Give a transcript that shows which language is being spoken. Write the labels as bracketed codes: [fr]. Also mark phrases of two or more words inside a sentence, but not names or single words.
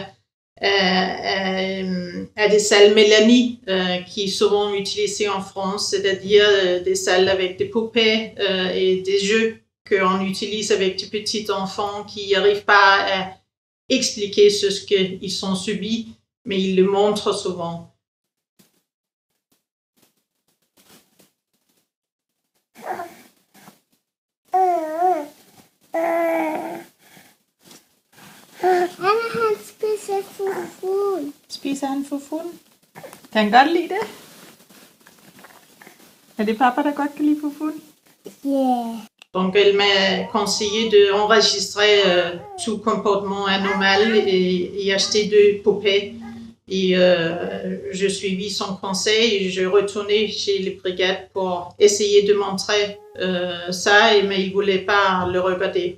[fr] à des salles Mélanie qui seront utilisées en France, c'est-à-dire des salles avec des poupées et des jeux qu'on utilise avec des petits enfants qui n'arrivent pas à expliquer ce qu'ils ont subi, mais ils le montrent souvent. [da] Spiser han fufun? Kan han godt lide det? Er det papa, der godt kan lide fufun? Yeah. [fr] Donc, elle m'a conseillé d'enregistrer tout comportement anormal et acheter 2 poupées. Et je suivis son conseil et je retournais chez les brigades pour essayer de montrer ça, mais il ne voulait pas le regarder.